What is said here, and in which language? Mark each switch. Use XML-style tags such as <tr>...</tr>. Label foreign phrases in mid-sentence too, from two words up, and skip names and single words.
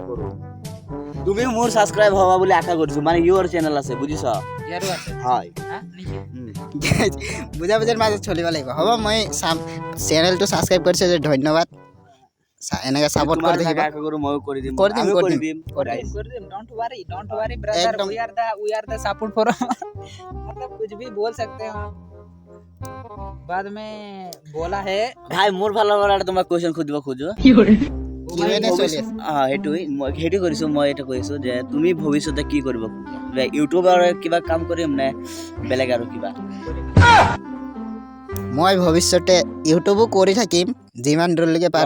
<as>তুমি মোৰ সাবস্ক্ৰাইব হবা বুলি আশা কৰিছো মানে</as> <en>your channel</en> <as>আছে বুজিছ ইয়াৰো আছে হয় হা নেকি বুজাৰ মাজত চলিব লাগিব হ'ব মই চেনেলটো ছাবস্ক্ৰাইব কৰিছে যে ধন্যবাদ এনেকৈ সাপোর্ট তোমাৰ কৰি থাকিব আশা কৰো মই কৰি দিম কৰি দিম, আমিও কৰি কৰি দিম। দিম কৰি দিম</as> <en>don't worry brother</en> <hi>एकदम।</hi> <en>we are the support for</en> <hi>मतलब कुछ भी बोल सकते हैं बाद में बोला है</hi> <as>ভাই মোৰ ফালৰ পৰা এটা তোমাক কোৱেশ্চন খুদিব খোজো কিউএনএ চলি আছে মই হেতু কৰিছো মই এটা কৈছো যে তুমি ভৱিষ্যতে কি কৰিব খোজা ইউটিউবৰ কিবা কাম কৰিম নে বেলেগ আৰু কিবা মই ভৱিষ্যতে ইউটিউবো কৰি থাকিম যিমান দূৰলৈকে পাৰো</as>